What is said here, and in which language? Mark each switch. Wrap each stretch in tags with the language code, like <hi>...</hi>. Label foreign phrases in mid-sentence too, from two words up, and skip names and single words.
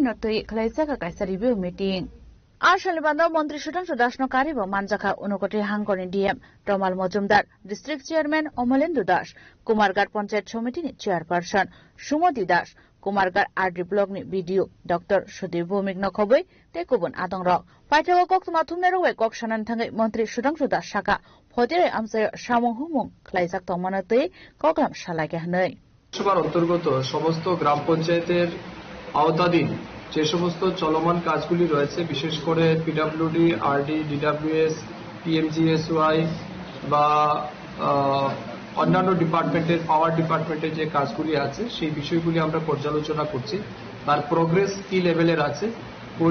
<trp>नतई खलाइसाका काइसा</trp> <en>review meeting</en> <trp>आशल बांदा मंत्री सुदांशु दास न कारिबो मानजाखा उनकोटी हांगकनि डीएम टमाल मजुमदार</trp> <en>district chairman</en> <trp>अमलेन्दु दास कुमारघाट पंचायत समिति नि चेयरपर्सन सुमति दास कुमारघाट आरडी ब्लॉक नि बीडीओ डॉक्टर सुदीप भौमिक नखबै तेकुबन आदंग पाइथावा कक्समा थुमनेरो वे कक्सनन थांगै मंत्री सुदांशु दास साका फतेरे आमसाय सामं हुमुं खलाइजाक तमनातै ककलाम सालागे हनै</trp> <bn>সবার অন্তর্গত সমস্ত গ্রাম পঞ্চায়েতের আওতাধীন যে সমস্ত চলমান কাজগুলি রয়েছে বিশেষ করে পিডব্লিউডি আরডি ডিডব্লিউএস পিএমজিএসওয়াই বা অন্যান্য ডিপার্টমেন্টের পাওয়ার ডিপার্টমেন্টের যে কাজগুলি আছে সেই বিষয়গুলি আমরা পর্যালোচনা করছি তার প্রোগ্রেস কি লেভেলের আছে কোন</bn>